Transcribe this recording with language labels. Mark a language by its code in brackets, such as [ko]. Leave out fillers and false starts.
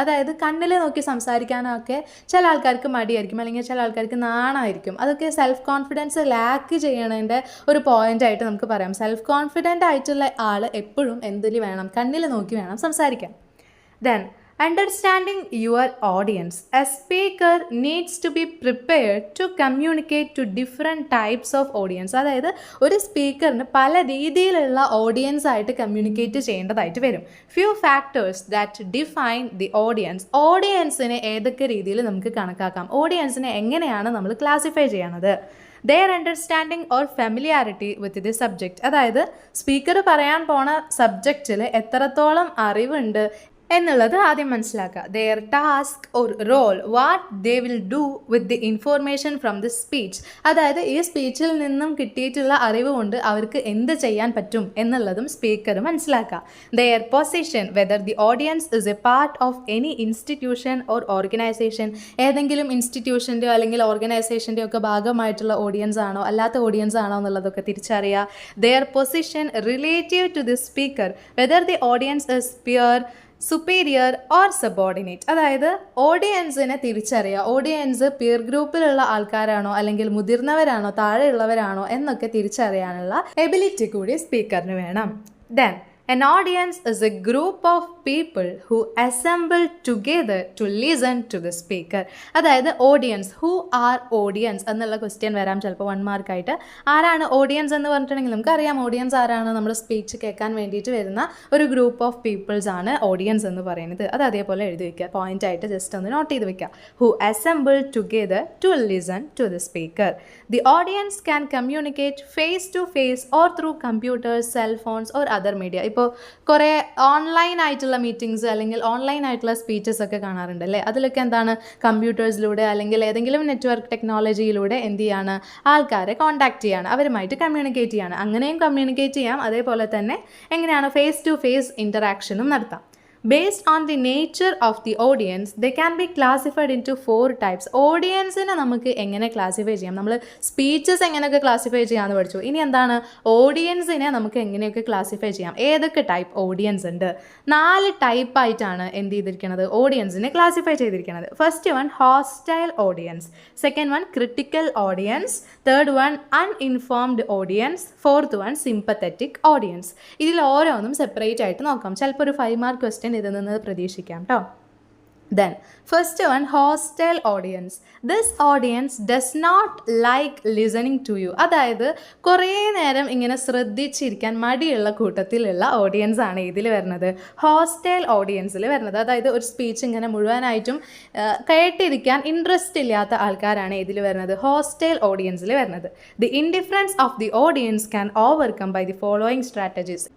[ml] അതായത് കണ്ണിൽ നോക്കി സംസാരിക്കാനോ ഒക്കെ ചില ആൾക്കാർക്ക് മടിയായിരിക്കും, അല്ലെങ്കിൽ ചില ആൾക്കാർക്ക് നാണമായിരിക്കും. അതൊക്കെ സെൽഫ് കോൺഫിഡൻസ് ലാക്ക് ചെയ്യണതിൻ്റെ ഒരു പോയിൻ്റായിട്ട് നമുക്ക് പറയാം. സെൽഫ് കോൺഫിഡൻ്റ് ആയിട്ടുള്ള ആൾ എപ്പോഴും എന്തിൽ വേണം, കണ്ണിൽ നോക്കി വേണം സംസാരിക്കാൻ. [en] Then understanding your audience. A speaker needs to be prepared to communicate to different types of audience. [ml] അതായത് ഒരു സ്പീക്കറിന് പല രീതിയിലുള്ള ഓഡിയൻസ് ആയിട്ട് കമ്മ്യൂണിക്കേറ്റ് ചെയ്യേണ്ടതായിട്ട് വരും. [en] Few factors that define the audience. [ml] ഓഡിയൻസിനെ ഏതൊക്കെ രീതിയിൽ നമുക്ക് കണക്കാക്കാം, ഓഡിയൻസിനെ എങ്ങനെയാണ് നമ്മൾ ക്ലാസിഫൈ ചെയ്യണത്. [en] their understanding or familiarity with the subject. [ml] അതായത് സ്പീക്കർ പറയാൻ പോണ സബ്ജക്റ്റിൽ എത്രത്തോളം അറിവുണ്ട് എന്നുള്ളത് ആദ്യം മനസ്സിലാക്കുക. [en] Their task or role, what they will do with the information from the speech. [ml] അതായത് ഈ സ്പീച്ചിൽ നിന്നും കിട്ടിയിട്ടുള്ള അറിവ് കൊണ്ട് അവർക്ക് എന്ത് ചെയ്യാൻ പറ്റും എന്നുള്ളതും സ്പീക്കർ മനസ്സിലാക്കുക. [en] Their position, whether the audience is a part of any institution or organisation. [ml] ഏതെങ്കിലും ഇൻസ്റ്റിറ്റ്യൂഷൻ്റെയോ അല്ലെങ്കിൽ ഓർഗനൈസേഷൻ്റെയോ ഒക്കെ ഭാഗമായിട്ടുള്ള ഓഡിയൻസ് ആണോ അല്ലാത്ത ഓഡിയൻസ് ആണോ എന്നുള്ളതൊക്കെ തിരിച്ചറിയുക. [en] Their position relative to the speaker, whether the audience is peer, superior or subordinate. [ml] അതായത് ഓഡിയൻസിനെ തിരിച്ചറിയുക. ഓഡിയൻസ് പിയർ ഗ്രൂപ്പിലുള്ള ആൾക്കാരാണോ അല്ലെങ്കിൽ മുതിർന്നവരാണോ താഴെയുള്ളവരാണോ എന്നൊക്കെ തിരിച്ചറിയാനുള്ള എബിലിറ്റി കൂടി സ്പീക്കറിന് വേണം. Then [en] An audience is a group of people who assemble together to listen to the speaker. [ml] അതായത് audience, who are audience എന്നുള്ള ക്വസ്റ്റ്യൻ വരാം ചിലപ്പോൾ 1 മാർക്കായിട്ട്. ആരാണ് ഓഡിയൻസ് എന്ന് പറഞ്ഞിട്ടുണ്ടെങ്കിൽ നമുക്കറിയാം ഓഡിയൻസ് ആരാണ്, നമ്മുടെ സ്പീച്ച് കേൾക്കാൻ വേണ്ടിയിട്ട് വരുന്ന ഒരു ഗ്രൂപ്പ് ഓഫ് പീപ്പിൾസ് ആണ് ഓഡിയൻസ് എന്ന് പറയുന്നത്. അത് അതേപോലെ എഴുതി വയ്ക്കുക, പോയിന്റ് ആയിട്ട് ജസ്റ്റ് ഒന്ന് നോട്ട് ചെയ്ത് വെക്കുക. [en] Who assemble together to listen to the speaker. The audience can communicate face to face or through computers, cell phones or other media. [ml] ഇപ്പോൾ കുറേ ഓൺലൈൻ ആയിട്ടുള്ള മീറ്റിംഗ്സ് അല്ലെങ്കിൽ ഓൺലൈൻ ആയിട്ടുള്ള സ്പീച്ചസ് ഒക്കെ കാണാറുണ്ട് അല്ലേ. അതിലൊക്കെ എന്താണ്, കമ്പ്യൂട്ടേഴ്സിലൂടെ അല്ലെങ്കിൽ ഏതെങ്കിലും നെറ്റ്വർക്ക് ടെക്നോളജിയിലൂടെ എന്ത് ചെയ്യാണ്, ആൾക്കാരെ കോൺടാക്ട് ചെയ്യാണ്, അവരുമായിട്ട് കമ്മ്യൂണിക്കേറ്റ് ചെയ്യാണ്. അങ്ങനെയും കമ്മ്യൂണിക്കേറ്റ് ചെയ്യാം. അതേപോലെ തന്നെ എങ്ങനെയാണ്, ഫേസ് ടു ഫേസ് ഇൻറ്ററാക്ഷനും നടത്താം. [en] Based on the nature of the audience, they can be classified into 4 types. [ml] ഓഡിയൻസിനെ നമുക്ക് എങ്ങനെ ക്ലാസിഫൈ ചെയ്യാം, നമ്മൾ സ്പീച്ചസ് എങ്ങനെയൊക്കെ ക്ലാസിഫൈ ചെയ്യാമെന്ന് പഠിച്ചു. ഇനി എന്താണ്, ഓഡിയൻസിനെ നമുക്ക് എങ്ങനെയൊക്കെ ക്ലാസിഫൈ ചെയ്യാം, ഏതൊക്കെ ടൈപ്പ് ഓഡിയൻസ് ഉണ്ട്. 4 ടൈപ്പായിട്ടാണ് എന്ത് ചെയ്തിരിക്കുന്നത്, ഓഡിയൻസിനെ ക്ലാസിഫൈ ചെയ്തിരിക്കുന്നത്. [en] First one hostile audience, second one critical audience, third one uninformed audience, fourth one sympathetic audience. [ml] ഇതിൽ ഓരോന്നും സെപ്പറേറ്റ് ആയിട്ട് നോക്കാം. ചിലപ്പോൾ ഒരു 5 മാർക്ക് ക്വസ്റ്റ്യൻ ഇതിൽ നിന്ന് പ്രതീക്ഷിക്കാം കേട്ടോ. [en] Then first one, hostile audience. This audience does not like listening to you. [ml] അതായത് കുറേ നേരം ഇങ്ങനെ ശ്രദ്ധിച്ചിരിക്കാൻ മടിയുള്ള കൂട്ടത്തിലുള്ള ഓഡിയൻസ് ആണ് ഇതിൽ വരുന്നത്, ഹോസ്റ്റൈൽ ഓഡിയൻസിൽ വരുന്നത്. അതായത് ഒരു സ്പീച്ച് ഇങ്ങനെ മുഴുവനായിട്ടും കേട്ടിരിക്കാൻ ഇൻട്രസ്റ്റ് ഇല്ലാത്ത ആൾക്കാരാണ് ഇതിൽ വരുന്നത്, ഹോസ്റ്റൈൽ ഓഡിയൻസിൽ വരുന്നത്. [en] The indifference of the audience can overcome by the following strategies.